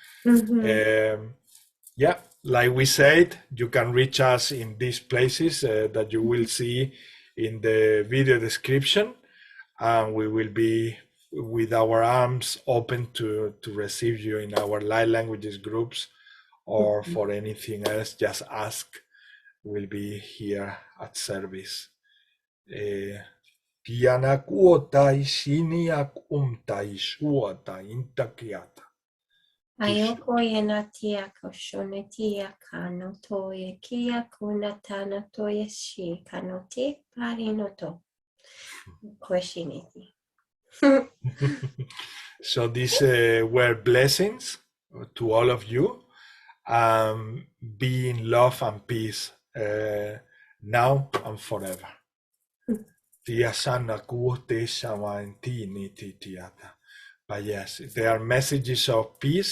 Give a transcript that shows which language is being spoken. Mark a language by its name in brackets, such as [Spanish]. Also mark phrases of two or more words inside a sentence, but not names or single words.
[English] Yeah, like we said, you can reach us in these places that you will see in the video description, and we will be with our arms open to receive you in our light languages groups, or for anything else, just ask. We'll be here at service. Tiana kuota ishini akumta ishuata intakiata. Ayoko yena tia koshone tia kano toye kia kuna tana toye shi kanote parinoto koshineti. So these were blessings to all of you. Be in love and peace now and forever. But yes, there are messages of peace.